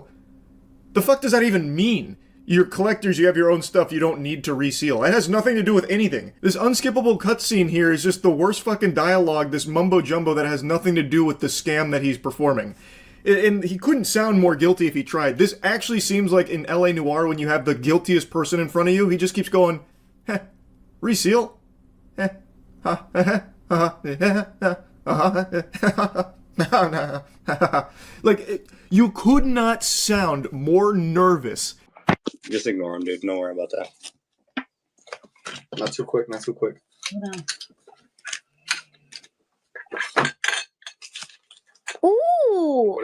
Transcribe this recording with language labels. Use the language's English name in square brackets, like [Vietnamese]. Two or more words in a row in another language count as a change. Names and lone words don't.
[English] The fuck does that even mean? You're collectors, you have your own stuff, you don't need to reseal. It has nothing to do with anything. This unskippable cutscene here is just the worst fucking dialogue, this mumbo-jumbo that has nothing to do with the scam that he's performing. And he couldn't sound more guilty if he tried. This actually seems like in L.A. Noire when you have the guiltiest person in front of you, he just keeps going, heh, reseal? Heh, ha, heh, ha, like, you could not sound more nervous. Just ignore him, dude. Don't worry about that. Not too quick, not too quick. Ooh,